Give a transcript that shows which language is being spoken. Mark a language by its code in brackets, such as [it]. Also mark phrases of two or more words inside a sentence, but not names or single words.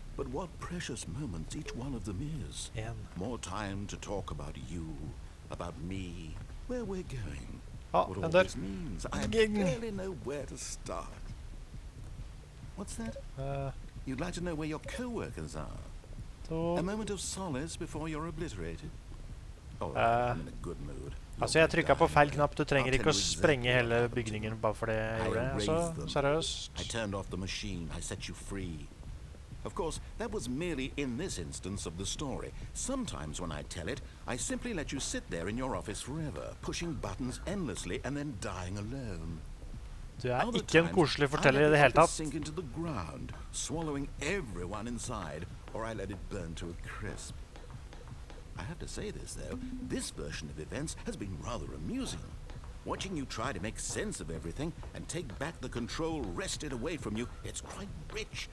[en] But what precious moments each one of them is. More time to talk about you, about me, where we're going. What all this means. I barely know where to start. What's that? You'd like to know where your co-workers are? A moment of solace before you're obliterated? Oh, I'm in a good mood. [no] Altså, jeg trykket på feil knapp. Du trenger ikke å sprenge hele bygningen bare for det jeg gjorde. Altså, seriøst. [en] I turned off the machine. I set you free. Of course, that was merely in this instance of the story. Sometimes when I tell it, I simply let you sit there in your office forever, pushing buttons endlessly and then dying alone. [no] Du ikke en koselig forteller i det hele tatt. [en] Sink into the ground, swallowing everyone inside, or I let it burn to a crisp. I have to say this, though. This version of events has been rather amusing. Watching you try to make sense of everything and take back the control wrested away from you, it's quite rich.